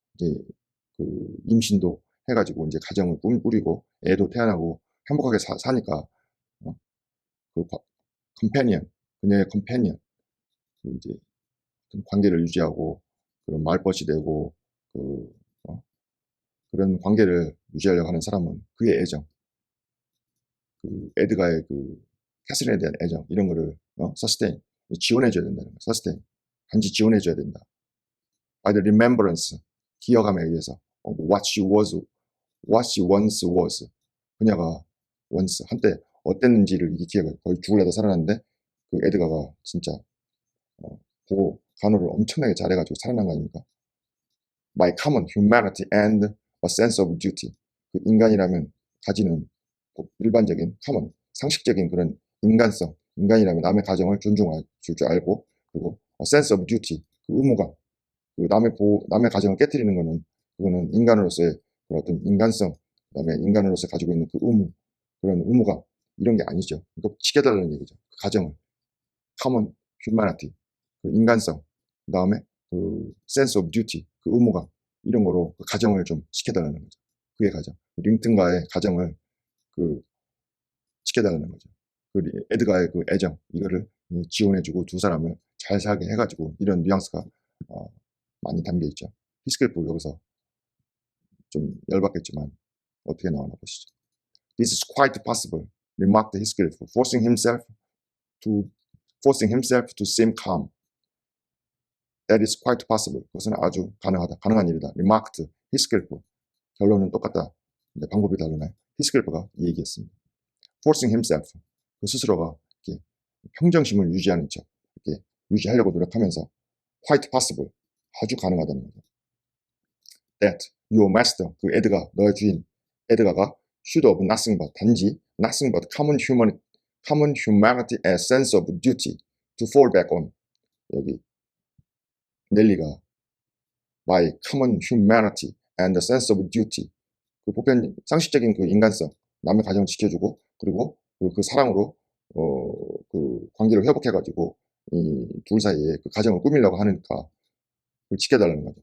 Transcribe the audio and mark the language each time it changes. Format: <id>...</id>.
<ko>이제 그 임신도 해가지고 이제 가정을 꾸리고 애도 태어나고 행복하게 사니까 그 컴패니언, 그녀의 컴패니언, 이제 관계를 유지하고 그런 말벗이 되고 그런 관계를 유지하려고 하는 사람은 그의 애정, 그 에드가의 그 캐서린에 대한 애정, 이런 거를 sustain, 지원해줘야 된다는 거예요. sustain, 단지 지원해줘야 된다.</ko> <en>by the remembrance,</en> <ko>기억함에 의해서</ko> <en>of what she what she once was.</en> <ko>그녀가 once 한때 어땠는지를 이 기회가 거의 죽으려다 살아났는데 그 에드가가 진짜 보고 간호를 엄청나게 잘해가지고 살아난 거 아닙니까?</ko> <en>By common humanity and a sense of duty.</en> <ko>그 인간이라면 가지는 일반적인 common 상식적인 그런 인간성, 인간이라면 남의 가정을 존중할 줄 알고, 그리고</ko> <en>a sense of duty,</en> <ko>그 의무감, 그 남의 가정을 깨뜨리는 거는 그거는 인간으로서의 그런 어떤 인간성, 그다음에 인간으로서 가지고 있는 그 의무, 그런 의무감 이런 게 아니죠. 이거 지켜달라는 얘기죠. 그 가정을</ko> <en>common humanity,</en> <ko>그 인간성, 그다음에 그</ko> <en>sense of duty,</en> <ko>그 의무감 이런 거로 그 가정을 좀 지켜달라는 거죠. 그의 가정, 링튼과의 가정을 그 지켜달라는 거죠. 그 에드가의 그 애정 이거를 지원해주고 두 사람을 잘 살게 해가지고 이런 뉘앙스가 많이 담겨 있죠. 히스클리프 여기서 좀 열받겠지만 어떻게 나오나 보시죠.</ko> <en>This is quite possible, remarked Heathcliff, forcing himself to seem calm. That is quite possible.</en> <ko>그것은 아주 가능하다. 가능한 일이다.</ko> <en>remarked Heathcliff.</en> <ko>결론은 똑같다. 근데 방법이 다르나요? 히스클리프가 이 얘기했습니다.</ko> <en>forcing himself.</en> <ko>그 스스로가 이렇게 평정심을 유지하는 척, 이렇게 유지하려고 노력하면서</ko> <en>quite possible.</en> <ko>아주 가능하다는 거죠.</ko> <en>That your master,</en> <ko>그 에드가, 너의 주인, 에드가가</ko> <en>should have nothing but,</en> <ko>단지</ko> <en>nothing but common humanity and sense of duty to fall back on.</en> <ko>여기 넬리가</ko> <en>by common humanity and sense of duty,</en> <ko>그 보편 상식적인 그 인간성, 남의 가정을 지켜주고 그리고 그 사랑으로 그 관계를 회복해가지고 이 둘 사이에 그 가정을 꾸미려고 하니까 그걸 지켜달라는 거죠.</ko>